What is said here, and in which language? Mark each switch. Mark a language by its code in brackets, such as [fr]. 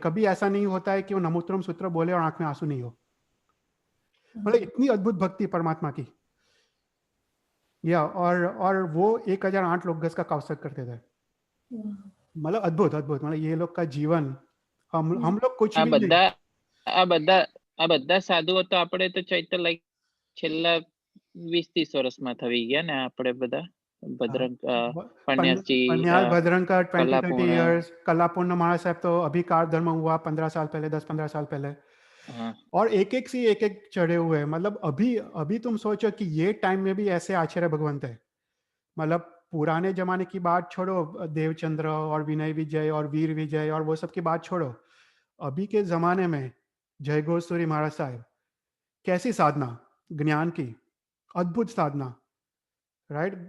[hi] कभी ऐसा नहीं होता है कि वो नमोत्तरम सूत्र बोले और आंख में आंसू नहीं हो। मतलब इतनी अद्भुत भक्ति परमात्मा की। या और वो 1008 लोकगस का कौसर्ग करते थे। मतलब अद्भुत। मतलब ये लोग का जीवन, हम लोग कुछ भी नहीं। [gu] આ બધા સાધુઓ તો આપણે તો ચૈત્ર લાઈક છેલ્લા 20-30 વર્ષમાં થઈ ગયા ને આપણે બધા ભદ્રંગ પન્યાસજી [hi] भद्रंकर 20-30 years, कलापूर्ण महाराज साहब तो अभी कार धर्म हुआ 15 साल पहले, 10-15 साल पहले। और एक चढ़े हुए हैं। मतलब अभी तुम सोचो कि ये टाइम में भी ऐसे आचार्य भगवंत है। मतलब पुराने जमाने की बात छोड़ो, देवचंद्र और विनय विजय और वीर विजय और वो सब की बात छोड़ो, अभी के जमाने में जय गोस्वामी महाराज साहब, कैसी साधना, ज्ञान की अद्भुत साधना, राइट।